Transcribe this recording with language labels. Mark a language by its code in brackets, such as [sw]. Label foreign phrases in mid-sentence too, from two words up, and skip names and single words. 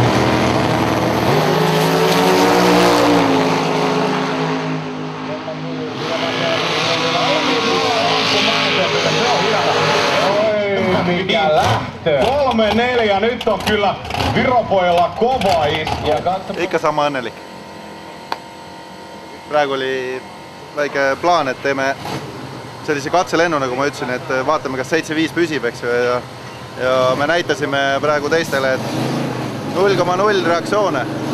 [fi] Mikä lähtö! 3-4, nyt on kyllä Viropojalla kova isku. [et] Ikka sama õnnelik. Praegu oli väike plaan, et teeme sellise katselennu, nagu ma ütlesin, et vaatame, kas 7.5 püsib, eks ju, ja me näitasime praegu teistele, et 0,0 reaktsioone.